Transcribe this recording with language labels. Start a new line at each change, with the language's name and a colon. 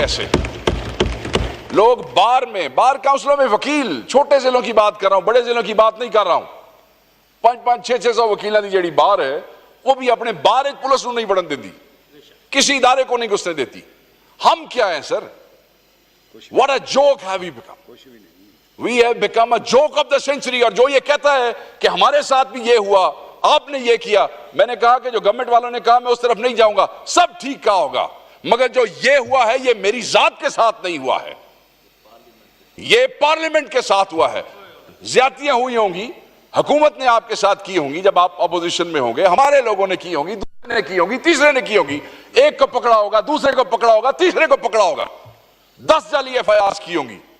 Hindi: ऐसे लोग बार काउंसिलों में वकील, छोटे जिलों की बात कर रहा हूं, बड़े जिलों की बात नहीं कर रहा हूं, 500 600 वकीलों की जेड़ी बार है, वो भी अपने बार पुलिस को नहीं बढ़न देती, किसी इदारे को नहीं घुसने देती। हम क्या है sir?
English: What a joke have we become? We have become a joke of the century।
Hindi: और जो ये कहता है कि हमारे साथ भी ये हुआ, आपने ये किया, मैंने कहा कि जो गवर्नमेंट वालों ने कहा मैं उस तरफ नहीं जाऊंगा, सब ठीक कहा होगा, मगर जो ये हुआ है ये मेरी जात के साथ नहीं हुआ है, ये पार्लियामेंट के साथ हुआ है। ज्यादतियां हुई होंगी, हुकूमत ने आपके साथ की होंगी, जब आप अपोजिशन में होंगे, हमारे लोगों ने की होंगी, दूसरे ने की होंगी, तीसरे ने की होगी, एक को पकड़ा होगा, दूसरे को पकड़ा होगा, तीसरे को पकड़ा होगा, 10 जाली FIR की होंगी।